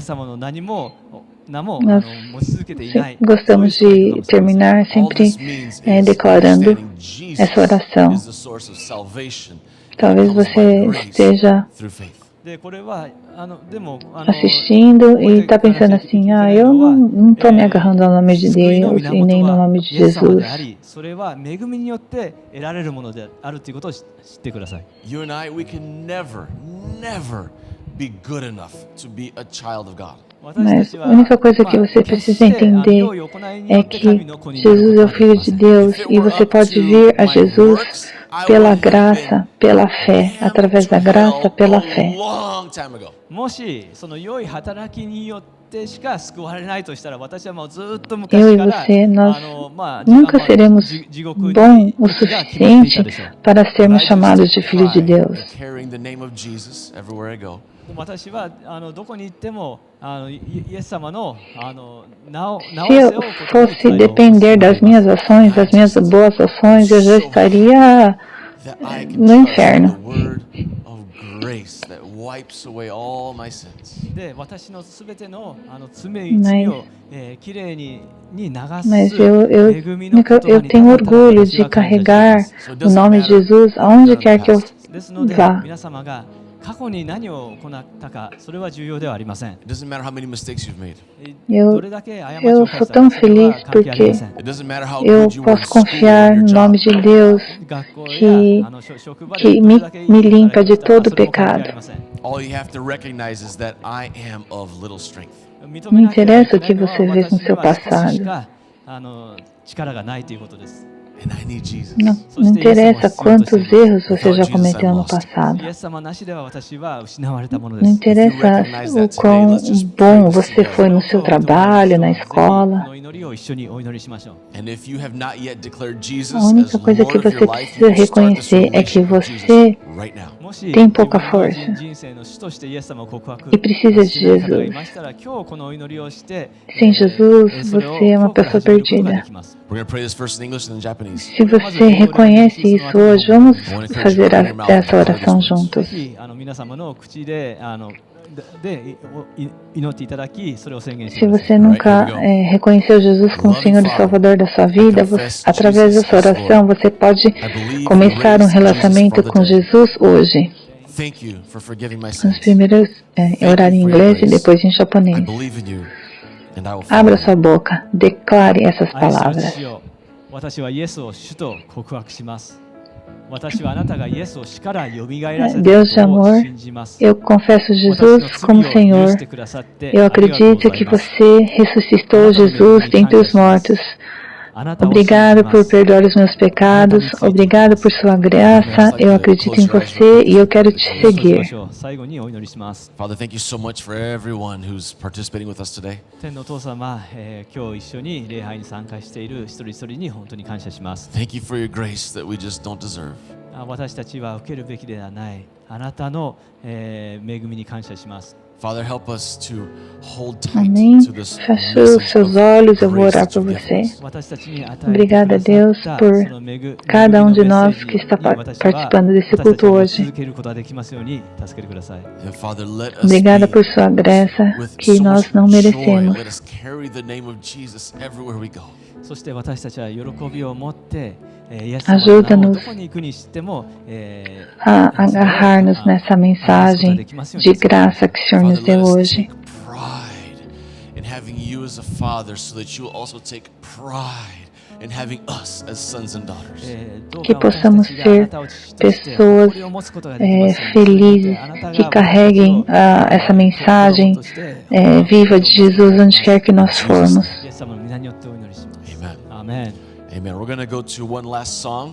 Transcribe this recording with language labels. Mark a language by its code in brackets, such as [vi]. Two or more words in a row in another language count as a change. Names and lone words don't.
[pt] Nós gostamos de terminar sempre declarando essa oração. Talvez você esteja assistindo e está pensando assim, eu não estou me agarrando ao nome de Deus e nem no nome de Jesus. [en] You and I, we can never be good enough to be a child of God. [pt] Mas a única coisa que você precisa entender é que Jesus é o Filho de Deus e você pode vir a Jesus pela graça, pela fé, através da graça, pela fé. [ja] てしか救われないとしたら、私はもうずっと [pt] Eu [ja] 昔 [pt] e [ja] から [pt] você, nós [ja] まあ [pt] nunca seremos [ja] 地獄に [pt] bom o [ja] 行きが決まっていた [pt] suficiente [ja] でしょう。 [pt] para sermos chamados de filhos de Deus. [en] Carrying the name of Jesus everywhere I go. [ja] 私はどこに行ってもイエス様の名を [pt] Se eu fosse depender das minhas ações, das minhas boas ações, eu já estaria [en] That I can [pt] no [en] trust in [pt] inferno. [en] the word of grace that wipes away all my sins. [ja] で、私のすべての罪をきれいに流 [pt] Mas [ja] す [pt] eu [ja] 恵みの言葉 [pt] eu [ja] に [pt] tenho [ja] ただただ [pt] orgulho [ja] 私 [pt] de [ja] は感謝していま [pt] carregar [ja] す。 [pt] o nome de Jesus aonde quer que eu [ja] ですので [pt] vá. [ja] 皆様が過去に何を行ったか、それは重要ではありません。 [en] It doesn't matter how many mistakes you've made. [ja] どれだけ過ち [pt] eu [ja] を犯し [pt] sou [ja] た [pt] tão [ja] か、それは [pt] feliz [ja] 関係ありません。 [en] It doesn't matter how [pt] eu [en] good you were in [pt] posso [en] school or [pt] confiar [en] your [pt] no nome [en] job. [pt] de Deus [ja] 学校 [pt] que [ja] や職場で [pt] que [ja] どれだけいい [pt] me [ja] 働きを [pt] limpa de [ja] したか、 [pt] todo [ja] それも関係あり [pt] pecado. [ja] ません。 [en] All you have to recognize is that I am of little strength. [pt] Não interessa o que você fez no seu passado. [ja] 力がないということです。 [en] And I need Jesus. [pt] Não interessa quantos erros você já cometeu no passado. [ja] イエス様なしでは私は失われたもの [pt] Não [ja] です。 [pt] interessa o quão bom você foi no seu trabalho, na [ja] こ [pt] escola. [ja] の祈りを一緒にお祈りしましょう。 [en] And if you have not yet declared Jesus [pt] A [en] as [pt] única coisa que [en] Lord of [pt] você [en] your life, [pt] precisa [en] you can start this [pt] reconhecer é que [en] relationship with Jesus [pt] você [en] right now. [ja] もし [pt] tem pouca [ja] 自分の [pt] força [ja] 人生の主としてイエス様を告白 [pt] e precisa [ja] してない [pt] de [ja] 方がい [pt] Jesus. [ja] ましたら、今日このお祈りをして、 [pt] Sem Jesus, [ja] それを [pt] você é uma [ja] 今日から [pt] pessoa [ja] 始めることがで [pt] perdida. [ja] きます。 [en] We're going to pray this first in English and then Japanese. [pt] Se você reconhece isso hoje, vamos fazer essa oração [ja] ぜ [pt] juntos. [ja] ひ皆様の口で祈っていただき、それを宣言して [pt] Se [ja] ください。 [pt] você nunca reconheceu Jesus como Senhor e Salvador da sua vida, através dessa oração você pode começar um relacionamento com Jesus hoje. [en] Thank you for forgiving my [pt] Vamos [en] sins. [pt] primeiro orar em inglês e depois em [en] I [pt] japonês. [en] believe in you and I will follow [pt] Abra [en] you. [pt] sua boca, declare essas [ja] 愛する [pt] palavras. [ja] 父よ、私はイエスを主と告白します。私はあなたがイエスを死からよみがえらせた [pt] Deus de [ja] ことを [pt] amor, [ja] 信じます。 [pt] eu confesso [ja] 私の [pt] Jesus [ja] 罪 [pt] como [ja] を許 [pt] Senhor. [ja] してくださって [pt] Eu [ja] ありがとうご [pt] acredito [ja] ざい [pt] que [ja] ます。 [pt] você ressuscitou Jesus dentre os mortos. [ja] あなたを信じ [pt] Obrigado [ja] ま [pt] por [ja] す。 [pt] perdoar os meus pecados. Obrigado por sua graça. Eu acredito em você e eu quero te [ja] そうしま [pt] seguir. [ja] しょう。最後にお祈りします。 [en] Father, thank you so much for everyone who's participating with us today. [ja] 天のお父様、今日一緒に礼拝に参加している一人一人に本当に感謝します。 [en] Thank you for your grace that we just don't deserve. [ja] 私たちは受けるべきではないあなたの、恵みに感謝します。 [en] Father, help us to hold tight [pt] Amém. [en] to this [pt] Feche os [en] message [pt] seus [en] of [pt] olhos, eu vou [en] grace [pt] orar [en] that [pt] por [en] you've given [pt] você. [en] us. [ja] 私たちに与えて [pt] Obrigada, [ja] くだ [pt] Deus, [ja] さった [pt] por [ja] その [pt] cada um de [ja] 恵みの [pt] nós [ja] メッセージ [pt] que está [ja] に私は [pt] participando desse [ja] 私たち [pt] culto [ja] を [pt] hoje. [ja] 続けることができますように助けてください。 [en] And Father, let us [pt] Obrigada [en] be [pt] por sua graça [en] with [pt] que [en] so [pt] nós [en] much [pt] não [en] joy. [pt] merecemos. [en] Let us carry the name of Jesus everywhere we go. [ja] そして私たちは喜びを持ってイエス様の名をどこに行くにしても [pt] A agarrar-nos nessa mensagem de graça que o Senhor nos [en] Father, let [pt] deu [en] us [pt] hoje. [en] take pride in having you as a father so that you will also take pride in having us as sons and daughters. [pt] Que possamos ser pessoas felizes que carreguem essa mensagem viva de Jesus onde quer que nós formos. [ja] イエス様の皆によってお祈りします。 [en] Amen. [ja] アーメン。 [en] Amen. We're going to go to one last song.